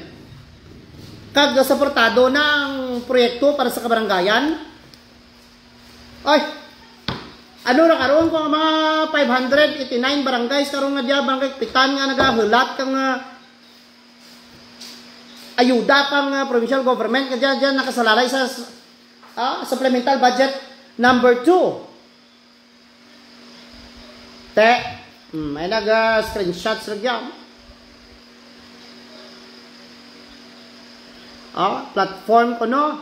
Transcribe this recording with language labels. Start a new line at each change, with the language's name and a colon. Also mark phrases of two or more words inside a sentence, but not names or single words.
Hiligaynon: Kag suportado ng proyekto para sa kabarangayan. Ay, ano na karoon ko mga 589 barangays karoon nga diya barangay pitan nga nagahulat kang ayuda kang
English: provincial government
Hiligaynon: nga diyan nakasalalay sa
English: supplemental budget number 2.
Hiligaynon: May naga-screenshots rin yan. Platform ko, no?